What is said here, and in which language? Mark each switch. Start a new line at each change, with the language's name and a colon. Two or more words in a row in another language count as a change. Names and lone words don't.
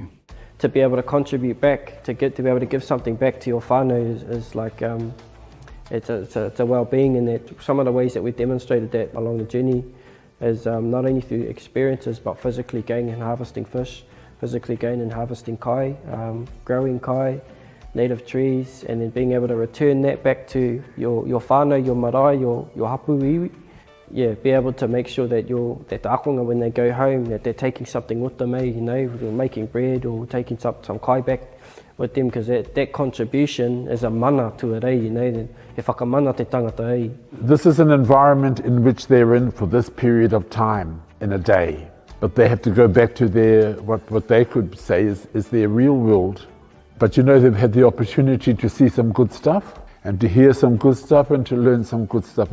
English: To be able to contribute back, to be able to give something back to your whānau is like, it's a well-being, in that some of the ways that we demonstrated that along the journey is not only through experiences, but physically going and harvesting fish, physically going and harvesting kai, growing kai, native trees, and then being able to return that back to your whānau, your marae, your
Māori: hapu iwi.
English: Yeah, be able to make sure that the Ākonga, when they go home, that they're taking something with them, you know, making bread or taking some kai back with them, because that contribution is a mana to it, you know,
Māori: he whakamana te tangata.
English: This is an environment in which they're in for this period of time in a day, but they have to go back to their, what they could say is their real world. But you know, they've had the opportunity to see some good stuff, and to hear some good stuff and to learn some good stuff.